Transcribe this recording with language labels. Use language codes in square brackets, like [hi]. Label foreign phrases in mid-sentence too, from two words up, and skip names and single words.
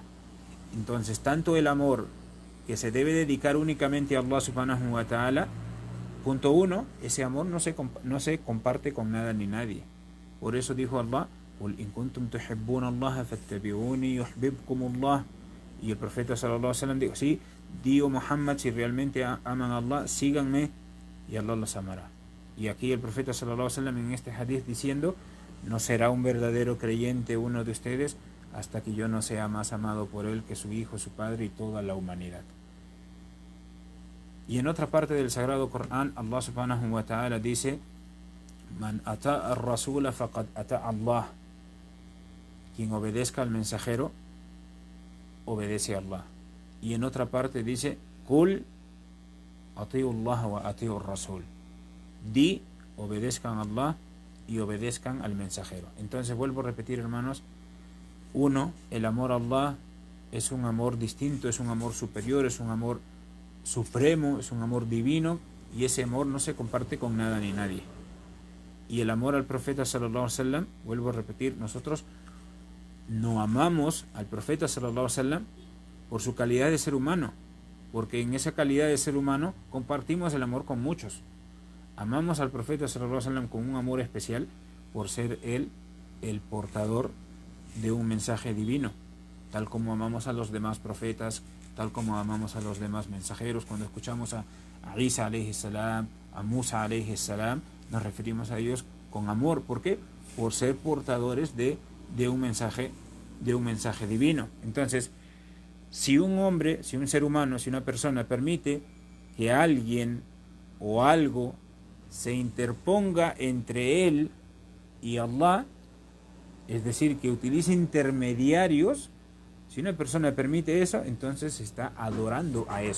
[es] Entonces, tanto el amor que se debe dedicar únicamente a Allah [ar] سبحانه وتعالى, [es] punto uno, ese amor no se comparte con nada ni nadie. Por eso dijo Allah: [ar] قل إن كنتم تحبون الله فاتبعوني يحببكم الله. [es] Y el profeta [ar] صلى الله عليه وسلم [es] dijo: sí, digo Muhammad, si realmente aman a Allah, síganme y Allah los amará. Y aquí el profeta [ar] صلى الله عليه وسلم [es] en este hadith diciendo: no será un verdadero creyente uno de ustedes hasta que yo no sea más amado por él que su hijo, su padre y toda la humanidad. Y en otra parte del Sagrado Corán, [ar] الله سبحانه وتعالى dice: من أطاع الرسول فقد أطاع الله. [es] Quien obedezca al mensajero obedece a Allah. Y en otra parte dice: [ar] قل أطيعوا الله وأطيعوا الرسول. [es] Di, obedezcan a Allah y obedezcan al mensajero. Entonces, vuelvo a repetir, hermanos: uno, el amor a Allah es un amor distinto, es un amor superior, es un amor supremo, es un amor divino, y ese amor no se comparte con nada ni nadie. Y el amor al profeta [ar] صلى الله عليه وسلم, [es] vuelvo a repetir, nosotros no amamos al profeta [ar] صلى الله عليه وسلم [es] por su calidad de ser humano, porque en esa calidad de ser humano compartimos el amor con muchos. Amamos al profeta [ar] صلى الله عليه وسلم [es] con un amor especial por ser él el portador de un mensaje divino, tal como amamos a los demás profetas, tal como amamos a los demás mensajeros. Cuando escuchamos a Isa [ar] عليه السلام, [es] a Musa [ar] عليه السلام, [es] nos referimos a ellos con amor. ¿Por qué? Por ser portadores de de un mensaje divino. Entonces, si un hombre, si un ser humano, si una persona permite que alguien o algo se interponga entre él y Allah, es decir, que utilice intermediarios, si una persona permite eso, entonces está adorando a eso.